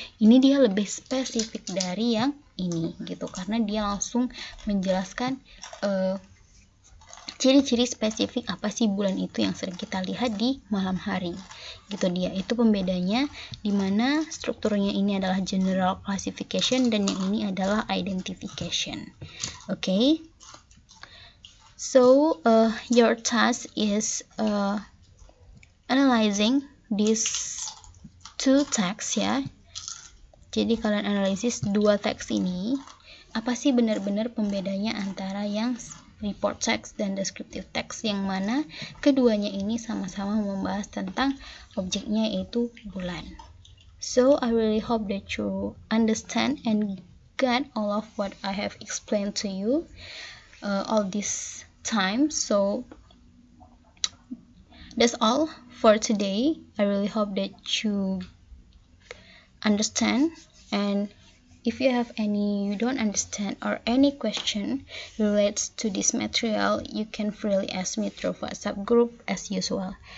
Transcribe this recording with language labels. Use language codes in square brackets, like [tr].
[id] Ini dia lebih spesifik dari yang ini gitu, karena dia langsung menjelaskan ciri-ciri spesifik apa sih bulan itu yang sering kita lihat di malam hari gitu. Dia itu pembedanya, dimana strukturnya ini adalah general classification dan yang ini adalah identification. [en] Okay, so your task is analyzing these two text ya. [id] Jadi kalian analisis dua teks ini, apa sih benar-benar pembedanya antara yang report text dan descriptive text, yang mana keduanya ini sama-sama membahas tentang objeknya yaitu bulan. [en] So I really hope that you understand and get all of what I have explained to you all this time. So that's all for today. I really hope that you understand, and if you have you don't understand or any question relates to this material, you can freely ask me through WhatsApp group as usual.